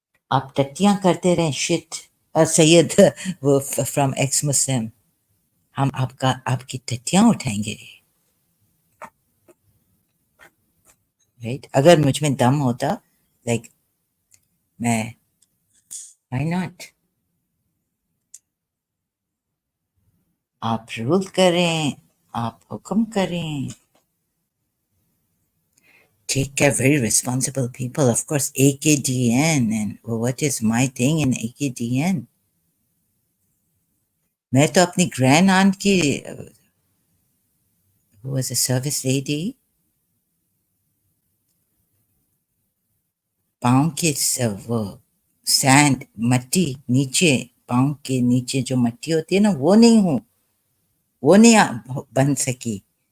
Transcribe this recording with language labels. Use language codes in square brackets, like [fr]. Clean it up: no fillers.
[hi] आप टट्टियाँ करते रहें, शिट। सैयद वो फ्रॉम एक्स मुस्लिम, हम आपकी टट्टियाँ उठाएंगे, राइट? अगर मुझ में दम होता, लाइक मैं, [en] Why not? [hi] आप रूल करें, आप हुक्म करें। [en] Take care, very responsible people. Of course, AKDN. And what is my thing in AKDN? [hi] मैं तो अपनी ग्रैंड आंट की, [en] who was a service lady, [hi] पाँव के वो सैंड, मट्टी नीचे, पाँव के नीचे जो मट्टी होती है ना, वो नहीं हूँ, वो नहीं बन सकी।